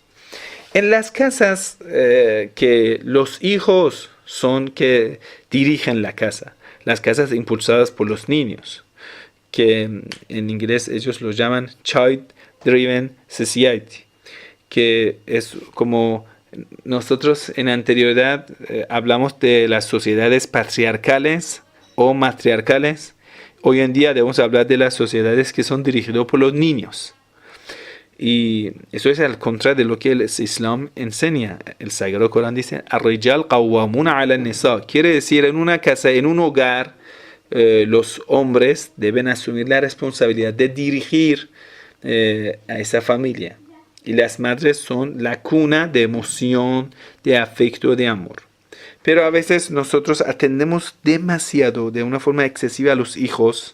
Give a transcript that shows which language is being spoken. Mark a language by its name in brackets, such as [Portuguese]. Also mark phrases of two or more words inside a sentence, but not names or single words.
[Spanish] En las casas que los hijos son que dirigen la casa, las casas impulsadas por los niños, que en inglés ellos lo llaman [English] Child Driven Society, [Spanish] que es como nosotros en anterioridad hablamos de las sociedades patriarcales o matriarcales, hoy en día debemos hablar de las sociedades que son dirigidas por los niños. Y eso es al contrario de lo que el Islam enseña. El Sagrado Corán dice, [Arabic] الرجال قوامون على النساء. [Spanish] Quiere decir, en una casa, en un hogar, los hombres deben asumir la responsabilidad de dirigir a esa familia. Y las madres son la cuna de emoción, de afecto, de amor. Pero a veces nosotros atendemos demasiado, de una forma excesiva, a los hijos.